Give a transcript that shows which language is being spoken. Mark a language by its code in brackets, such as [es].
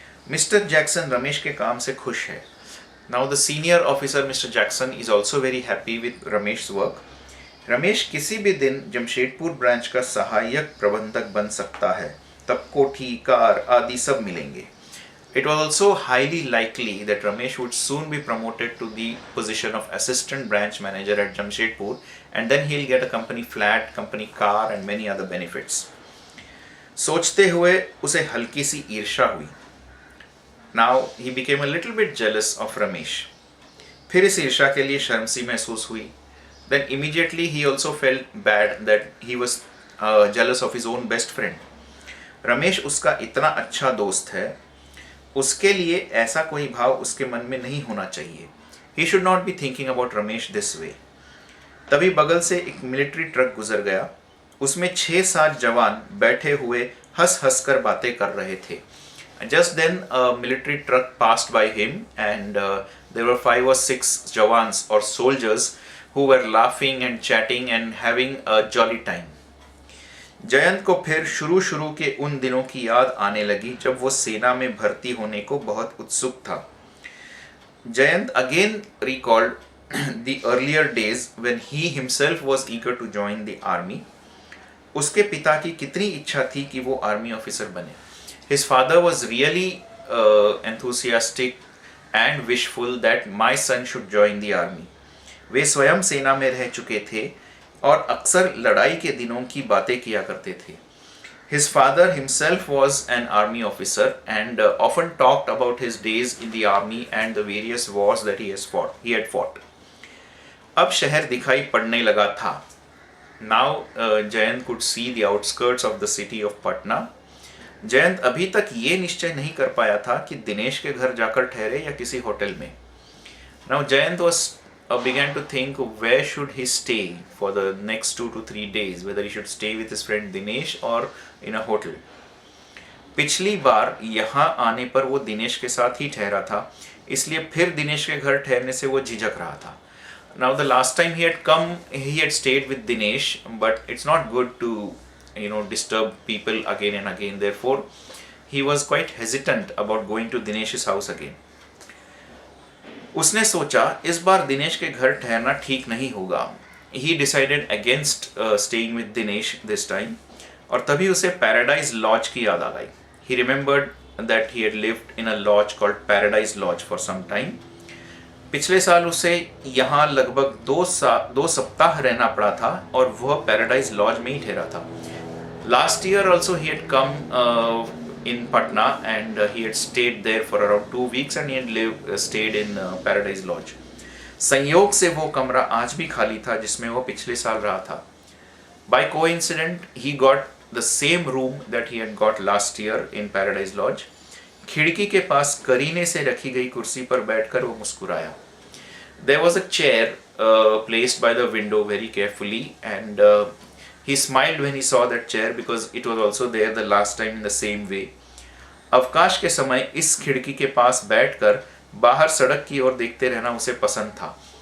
[hi] Mister Jackson Ramesh के काम से खुश है. [en] Now the senior officer mister Jackson is also very happy with Ramesh work. [hi] Ramesh किसी भी दिन जमशेदपुर ब्रांच का सहायक प्रबंधक बन सकता है. तब कोठी, कार आदि सब मिलेंगे. [en] It was also highly likely that Ramesh would soon be promoted to the position of assistant branch manager at Jamshedpur, and then he'll get a company flat, company car and many other benefits. [hi] सोचते हुए उसे हल्की सी ईर्ष्या हुई. [en] Now he became a little bit jealous of Ramesh. [hi] फिर इस ईर्ष्या के लिए शर्म सी महसूस हुई. [en] Then immediately he also felt bad that he was jealous of his own best friend. [hi] Ramesh उसका इतना अच्छा दोस्त है, उसके लिए ऐसा कोई भाव उसके मन में नहीं होना चाहिए. [en] He should not be thinking about Ramesh this way. [hi] तभी बगल से एक मिलिट्री ट्रक गुजर गया. उसमें 6-7 जवान बैठे हुए हंस हंस कर बातें कर रहे थे. [en] Just then a military truck passed by him and there were 5 or 6 jawans or soldiers who were laughing and chatting and having a jolly time. [hi] Jayant को फिर शुरू के उन दिनों की याद आने लगी जब वो सेना में भर्ती होने को बहुत उत्सुक था. [en] Jayant again recalled the earlier days when he himself was eager to join the army. [hi] उसके पिता की कितनी इच्छा थी कि वो आर्मी ऑफिसर बने. [en] His father was really enthusiastic and wishful that my son should join the army. [hi] वे स्वयं सेना में रह चुके थे और अक्सर लड़ाई के दिनों की बातें किया करते थे. [en] His father himself was an army officer and often talked about his days in the army and the various wars that he had fought. [hi] अब शहर दिखाई पड़ने लगा था. [en] Now Jayant could see the outskirts of the city of Patna. [hi] Jayant अभी तक ये निश्चय नहीं कर पाया था कि दिनेश के घर जाकर ठहरे या किसी होटल में. [en] Now Jayant began to think where should he stay for the next 2 to 3 days, whether he should stay with his friend Dinesh or in a hotel. [hi] पिछली बार यहाँ आने पर वो दिनेश के साथ ही ठहरा था, इसलिए फिर दिनेश के घर ठहरने से वो झिझक रहा था. [en] Now the last time he had come, he had stayed with Dinesh, but it's not good to disturb people again and again. Therefore, he was quite hesitant about going to Dinesh's house again. [hi] उसने सोचा इस बार दिनेश के घर ठहरना ठीक नहीं होगा. [en] He decided against staying with Dinesh this time. [hi] और तभी उसे पैराडाइज लॉज की याद आ गई. [en] He remembered that he had lived in a lodge called Paradise Lodge for some time. [hi] पिछले साल उसे यहाँ लगभग 2 सप्ताह रहना पड़ा था और वह पैराडाइज लॉज में ही ठहरा था. [en] Last year also he had come in Patna and he had stayed there for around 2 weeks and he had stayed in Paradise Lodge. [hi] संयोग से वो कमरा आज भी खाली था जिसमें वो पिछले साल रहा था. [en] By coincidence he got the same room that he had got last year in Paradise Lodge. [hi] खिड़की के पास करीने से रखी गई कुर्सी पर बैठकर वो मुस्कुराया. [en] There was a chair placed by the window very carefully and he smiled when he saw that chair because it was also there the last time in the same way. [hi] अवकाश के समय इस खिड़की के पास बैठकर बाहर सड़क की ओर देखते रहना उसे पसंद था.